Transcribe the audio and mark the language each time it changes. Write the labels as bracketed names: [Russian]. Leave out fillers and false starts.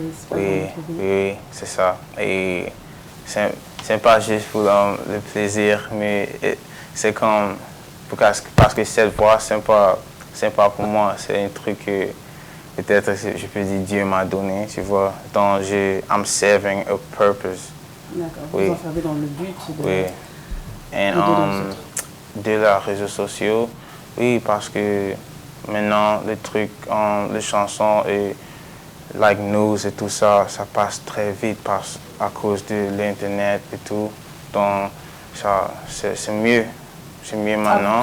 [French] Oui, c'est ça. Et c'est pas juste pour le plaisir, mais c'est comme, parce que cette voix, c'est pas pour moi, c'est un truc que peut-être, je peux dire, Dieu m'a donné, tu vois. [English] Donc, I'm serving a purpose. [French] D'accord, vous en servez dans le but de de leurs réseaux sociaux, oui, parce que maintenant, les trucs, les chansons et news et tout ça, ça passe très vite à cause de l'Internet et tout. Donc, c'est mieux. C'est mieux maintenant.